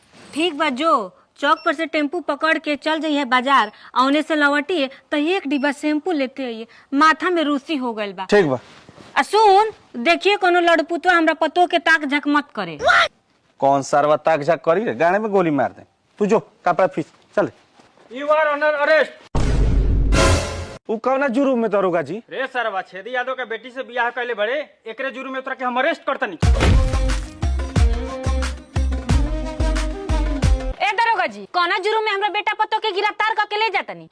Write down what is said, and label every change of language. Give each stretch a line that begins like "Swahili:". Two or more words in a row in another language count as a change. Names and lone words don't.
Bhojpuri: ठीक बा, जो चौक पर से टेम्पू पकड़ के चल जाइए बाजार, औने से लौटी तो 1 डिब्बा शैम्पू लेते आइए, माथा में रूसी हो गइल बा। ठीक बा। सुन देखिए कोनो लड़पुतवा हमरा पतो के ताक झक मत करे। कौन सरवा ताक झाक करी रे, गाने में गोली मार दे। तू जो कपड़ा फीस चल।
English: you are under arrest.
Bhojpuri: उ कौना जुर्म में दरोगा जी? रे सरवा छेदी यादव के बेटी से बियाह कैले बड़े, एकरे जुर्म में तोरा के हम अरेस्ट करतनी। ए दरोगा जी, कौना जुर्म में हमरा बेटा पतो के गिरफ्तार करके ले जातनी?